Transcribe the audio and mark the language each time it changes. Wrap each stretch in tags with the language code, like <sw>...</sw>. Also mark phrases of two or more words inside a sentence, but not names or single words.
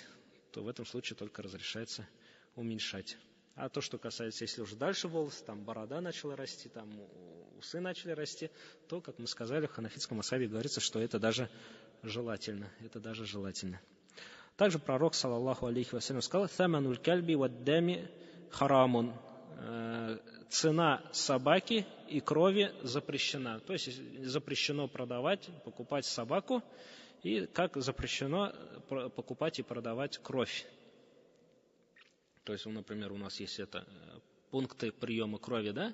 <ru>То в этом случае только разрешается уменьшать. А то, что касается, если уже дальше волосы, там борода начала расти, там усы начали расти, то, как мы сказали, в ханафитском мазхабе говорится, что это даже желательно. Также пророк,</ru> <ar>صلى الله عليه وسلم,</ar> <ru>сказал:</ru> <ar>«ثمن الكلب والدم حرام».</ar> <ru>Цена собаки и крови запрещена. То есть запрещено покупать собаку, и как запрещено покупать и продавать кровь. То есть, например, у нас есть пункты приема крови, да?</ru>